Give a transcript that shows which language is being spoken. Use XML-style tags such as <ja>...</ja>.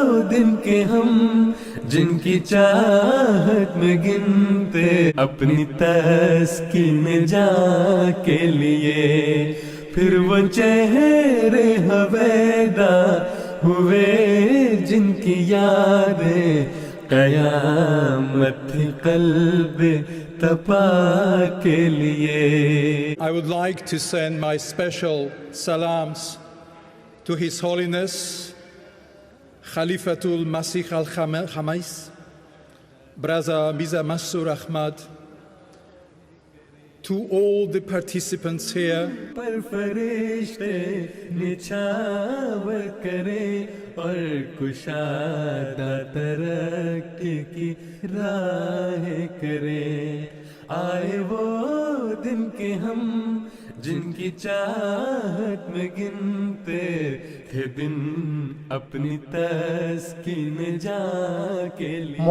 <ur>دن کے ہم جن کی چاہت میں گنتے اپنی تسکین جاں کے لیے، پھر وہ چہرے ہویدا ہوئے جن کی یادیں قیامت تھی قلب تپا کے لیے۔</ur> <en>I would like to send my special salams to His Holiness Khalifatul Masih al-Khamis, Brother Mirza Masroor Ahmad, to all the participants here.</en> <ur>پر فرشتے نچھاور کرے اور کشادہ ترقی کی راہ کرے، آئے وہ دن کے ہم جن کی چاہت میں گنتے تھے دن اپنی تسکین جاں کے لیے۔</ur>